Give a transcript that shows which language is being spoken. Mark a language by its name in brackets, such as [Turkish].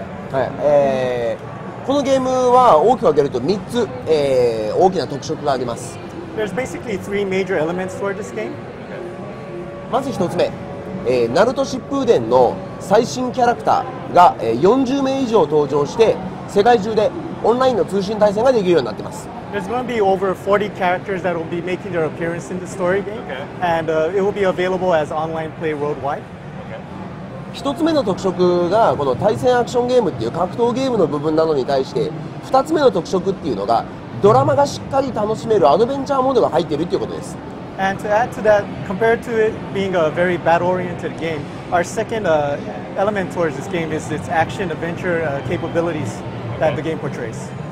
[Japanese] はい、このゲームは大きく分けると3つ、大きな特色があります。 [English] There's basically three major elements for this game. [Japanese] まず1つ目、ナルト疾風伝の最新キャラクターが、40名以上登場して世界中でオンラインの通信対戦ができるようになっています。 [English] There's going to be over 40 characters that will be making their appearance in the story game, and it will be available as online play worldwide. [Japanese] 1つ目の特色がこの対戦アクションゲームっていう格闘ゲームの部分なのに対して2つ目の特色っていうのがドラマがしっかり楽しめるアドベンチャーモードが入っているっていうことです。 [English] And to add to that, compared to it being a very battle-oriented game, our second element towards this game is its action-adventure capabilities that the game portrays.